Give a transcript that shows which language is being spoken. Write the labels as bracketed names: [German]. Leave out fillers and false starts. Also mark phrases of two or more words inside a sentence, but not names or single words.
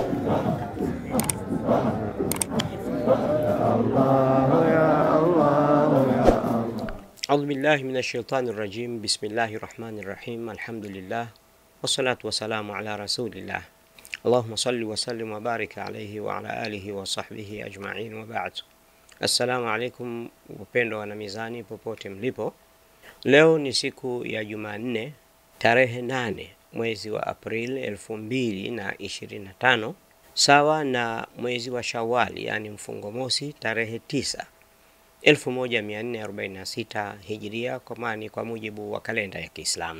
[Arabic] أعوذ بالله من الشيطان الرجيم. بسم الله الرحمن الرحيم. الحمد لله والصلاة والسلام على رسول الله. اللهم صل وسلم وبارك عليه وعلى آله وصحبه أجمعين وبعد. السلام عليكم [Swahili] wapendwa wana mizani popote mlipo. Leo ni siku ya Jumanne tarehe 8 mwezi wa Aprili 2025, sawa na mwezi wa Shawwal, yani mfungo mosi tarehe 9 1446 Hijria, kwa mujibu wa kalenda ya Kiislamu.